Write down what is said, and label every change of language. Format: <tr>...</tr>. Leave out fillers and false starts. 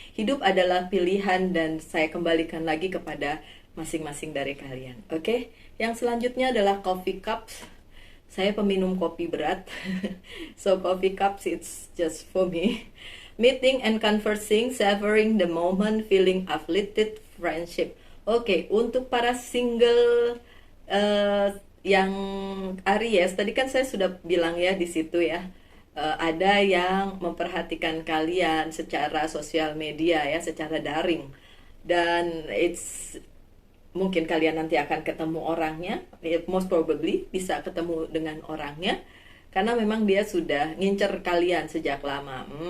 <id>Hidup adalah pilihan, dan saya kembalikan lagi kepada masing-masing dari kalian. Oke? Yang selanjutnya adalah coffee cups. Saya peminum kopi berat,</id> <en>so coffee cups it's just for me. Meeting and conversing, savoring the moment, feeling uplifted, friendship.</en> <id>Oke, untuk para single yang Aries, tadi kan saya sudah bilang ya di situ ya, ada yang memperhatikan kalian secara sosial media ya, secara daring, dan mungkin kalian nanti akan ketemu orangnya,</id> <en>most probably</en> <id>bisa ketemu dengan orangnya, karena memang dia sudah ngincer kalian sejak lama.</id>